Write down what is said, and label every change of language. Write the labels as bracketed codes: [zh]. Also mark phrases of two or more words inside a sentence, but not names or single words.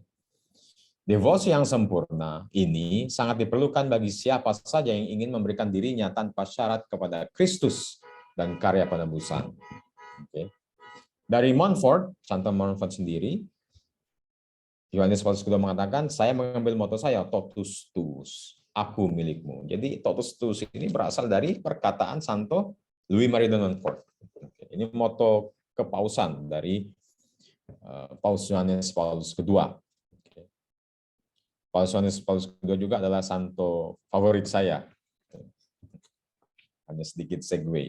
[id] Devosi yang sempurna ini sangat diperlukan bagi siapa saja yang ingin memberikan dirinya tanpa syarat kepada Kristus dan karya penebusan. Oke. Dari Montfort, Santo Montfort sendiri, Yohanes Paulus II mengatakan, saya mengambil moto saya, [la] totus tuus, [id] aku milikmu. Jadi [la] totus tuus [id] ini berasal dari perkataan Santo Louis Marie de Montfort. Ini moto kepausan dari Paus Yohanes Paulus II. Paus Yohanes Paulus II juga adalah santo favorit saya. Hanya sedikit segue.